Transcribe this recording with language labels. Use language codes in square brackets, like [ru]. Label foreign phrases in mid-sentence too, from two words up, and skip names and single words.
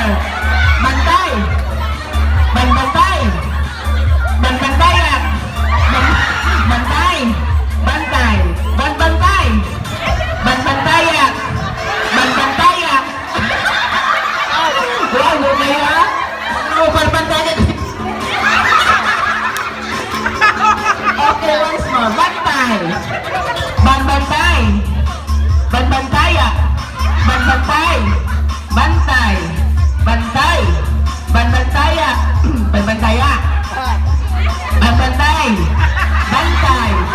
[ilo] Bantay! Banbantay! Banbantaya! Bantay! Bantay! Banbantay! Banbantaya! Banbantaya! Wow, lumay ha? Banbantaya! [en] Okay, once more. [ilo] Bantay! Banbantay! Banbantaya! Banbantay! Bantay! Bantay! Banbantaya! Banbantaya! Banbantay! Bantay!